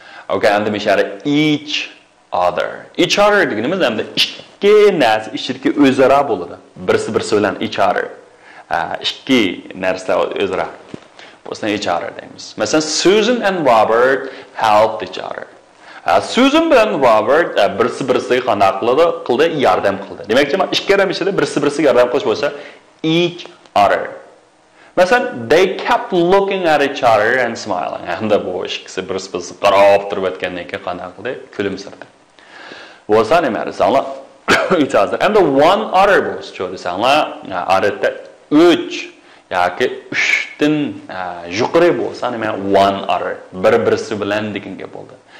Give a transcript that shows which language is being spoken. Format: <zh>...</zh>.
<en>Okay, and the each other.</en> <uz>Each other deganimiz hamda ikki narsa ichidagi o'zaro bo'ladi. Birisi bilan each other. Ikki narsalar o'zaro. Bo'lsa each other deymiz.</uz> <en>Masalan, Susan and Robert helped each other.</en> <uz>Susan bilan Robert birisi-birisiga qanday qildi, yordam qildi. Demakchi, ikki odam ichida birisi-birisiga yordam qilish bo'lsa each other.</uz> <en>Masalan, they kept looking at each other and smiling.</en> <uz>Endi bu ikkisi birisi-birisi qarab turib o'tgandan keyin qanday qildi? Kulimsirdi. Bo'lsa nima desanglar? Each other.</uz> <en>And the one other</en> <uz>bo'lsa, desanglar, odatda 3 yoki 3 dan yuqori bo'lsa, nima one other, bir-birisi bilan degan gap bo'ldi.</uz>